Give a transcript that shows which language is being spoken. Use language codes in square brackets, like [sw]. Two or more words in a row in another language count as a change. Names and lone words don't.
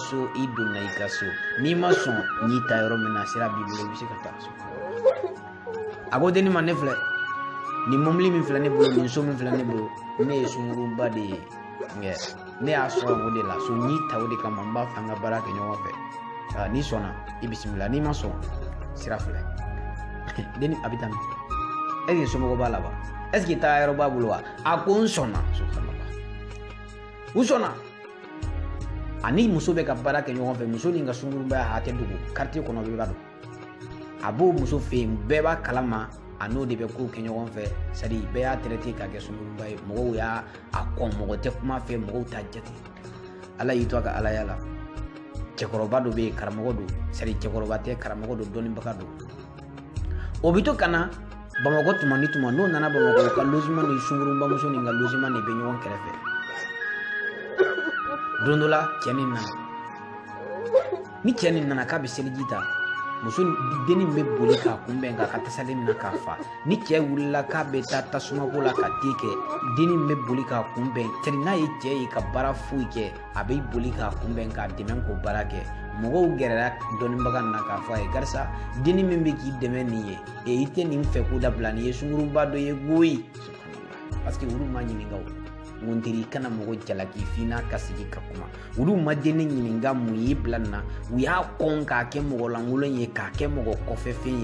[bm] so i donna i ka so n'i ma sɔn n y'i ta yɔrɔ min na sira b'i bolo i bɛ se ka taa so a ko denni ma ne filɛ nin mobili min filɛ ne bolo nin so min filɛ ne bolo ne ye sunkuruba de ye ne y'a sɔrɔ o de la so n'i ta o de kama n b'a fɛ an ka baara kɛ ɲɔgɔn fɛ n'i sɔnna i bisimila n'i ma sɔn sira filɛ denni a bɛ taa min [fr] est-ce que [bm] somɔgɔ b'a la wa [fr] est-ce que [bm] taa yɔrɔ b'a bolo wa a ko n sɔnna subhanallah u sɔnna ani muso bɛ ka baara kɛ ɲɔgɔn fɛ muso nin ka sunkurubaya hakɛ dogo quartier kɔnɔ bɛɛ b'a dɔn a b'o muso fɛ yen bɛɛ b'a kalama a n'o de bɛ kow kɛ ɲɔgɔn fɛ [fr] c'est à dire [bm] bɛɛ y'a traité k'a kɛ sunkuruba ye mɔgɔw y'a kɔn mɔgɔ tɛ kuma fɛ mɔgɔw t'a jate ala y'i to a ka alaya la cɛkɔrɔba dɔ bɛ yen karamɔgɔ don [fr] c'est à dire [bm] cɛkɔrɔba tɛ karamɔgɔ don dɔnnibaga don o bɛ to ka na Bamakɔ tuma ni tuma n'o nana Bamakɔ u ka logement ni sunkurubamuso nin ka logement de bɛ ɲɔgɔn kɛrɛfɛ don dɔ la cɛ nin nana ni cɛ nin nana k'a bɛ seliji ta muso denni bɛ boli k'a kunbɛn k'a ka tasalen minɛ k'a fa ni cɛ wulila k'a bɛ taa tasumako la ka te kɛ denni bɛ boli k'a kunbɛn [fr] c'est à dire [bm] n'a ye cɛ ye ka baara foyi kɛ a bɛ boli k'a kunbɛn k'a dɛmɛ k'o baara kɛ mɔgɔw gɛrɛla dɔnnibaga na k'a fɔ a ye karisa denni min bɛ k'i dɛmɛ nin ye i tɛ nin fɛ ko dabila nin ye sunkuruba dɔ ye goyi [fr] parce que [bm] olu ma ɲininka o n teri kana mɔgɔ jalaki f'i n'a ka sigi ka kuma olu ma denni ɲininka mun y'i bila nin na u y'a kɔn k'a kɛ mɔgɔ lankolon ye k'a kɛ mɔgɔ kɔfɛ fɛn